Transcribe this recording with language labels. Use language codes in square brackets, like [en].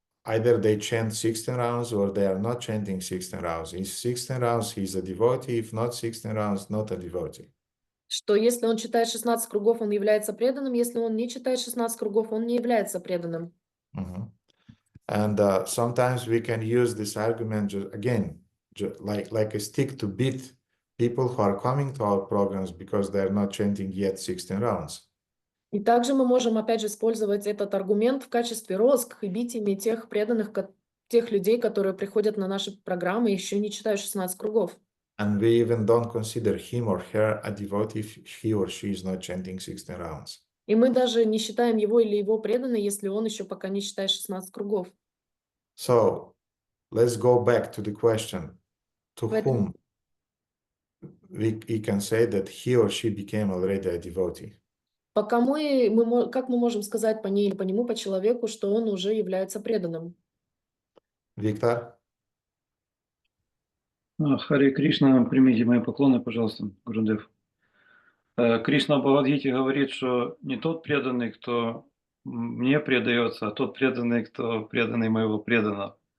[en] Either they chant 16 rounds or they are not chanting 16 rounds. If 16 rounds, he's a devotee. If not 16 rounds, not a devotee. [ru] Что если он читает 16 кругов, он является преданным, если он не читает 16 кругов, он не является преданным. [en] And sometimes we can use this argument like a stick to beat people who are coming to our programs because they are not chanting yet 16 rounds. [ru] И также мы можем опять же использовать этот аргумент в качестве розг и бить ими тех преданных, тех людей, которые приходят на наши программы и еще не читают 16 кругов. [en] And we even don't consider him or her a devotee if he or she is not chanting 16 rounds. [ru] И мы даже не считаем его или его преданным, если он еще пока не читает 16 кругов. [en] So let's go back to the question, to [ru] Поэтому... [en] whom we can say that he or she became already a devotee. [ru] Пока как мы можем сказать по ней или по нему, по человеку, что он уже является преданным? Виктор? Харе Кришна, примите мои поклоны, пожалуйста, Гурудев. Кришна в Бхагавад-гите говорит, что не тот преданный, кто мне предается, а тот преданный, кто преданный моего преданного.